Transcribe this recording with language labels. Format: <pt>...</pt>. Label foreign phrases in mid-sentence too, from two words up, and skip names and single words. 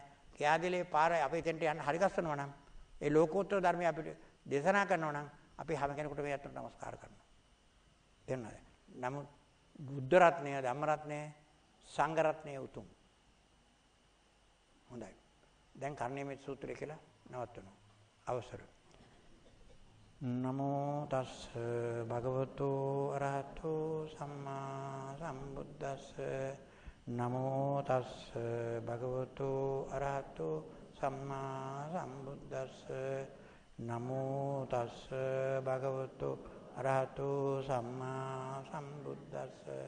<si>කියා දෙලේ පාර අපි එතෙන්ට යන්න හරි ගස්සනවා නම් ඒ ලෝකෝත්තර ධර්මය අපිට දේශනා කරනවා නම් අපි හැම කෙනෙකුට මේ අතට නමස්කාර කරනවා. තේරුණාද? නමුත් බුද්ධ රත්නය, ධම්ම රත්නය, සංඝ රත්නය උතුම්. හොඳයි. දැන් කර්ණීයමෙත් සූත්‍රය කියලා නවත්වනවා. අවසර.</si> <pi>නමෝ තස්ස භගවතු අරහතෝ සම්මා සම්බුද්දස්ස. නමෝ තස්ස භගවතු අරහතෝ සම්මා සම්බුද්දස්ස. නමෝ තස්ස භගවතු අරහතෝ සම්මා සම්බුද්දස්ස.</pi>